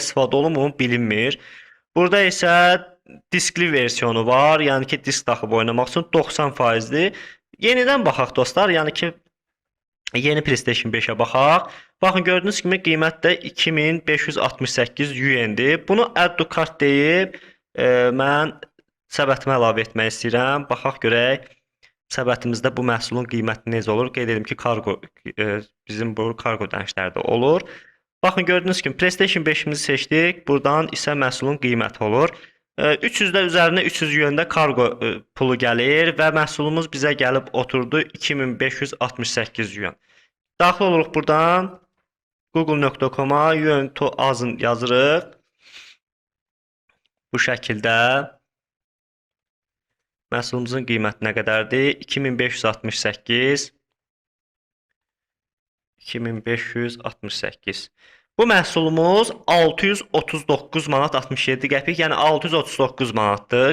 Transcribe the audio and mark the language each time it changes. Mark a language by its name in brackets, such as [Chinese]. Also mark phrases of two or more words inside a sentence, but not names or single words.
[Azerbaijani] Nə qədər istifadə olunmuş bilinmir. Burada isə diskli versiyonu var. Yəni ki, disk taxıb oynamaq üçün 90%dir. Yenidən baxaq dostlar. Yəni ki, yeni PlayStation 5-ə baxaq. Baxın, gördüyünüz kimi qiymət də 2568 UN-dir. Bunu [English] add to cart [Azerbaijani] deyib mən səbətimə əlavə etmək istəyirəm. Baxaq görək səbətimizdə bu məhsulun qiyməti necə olur. Qeyd edim ki, kargo bizim bu kargo ödənişlərdə olur. Baxın, gördüyünüz kimi PlayStation 5-imizi seçdik. Buradan isə məhsulun qiyməti olur. 300-də üzərinə 300 yöndə kargo pulu gəlir və məhsulumuz bizə gəlib oturdu 2568 yuan. Daxil oluruq buradan google.com-a [English] yuan to [Azerbaijani] azın yazırıq. Bu şəkildə məhsulumuzun qiyməti nə qədərdir? 2568 2568. Bu məhsulumuz 639 manat 67 qəpik, yəni 639 manatdır.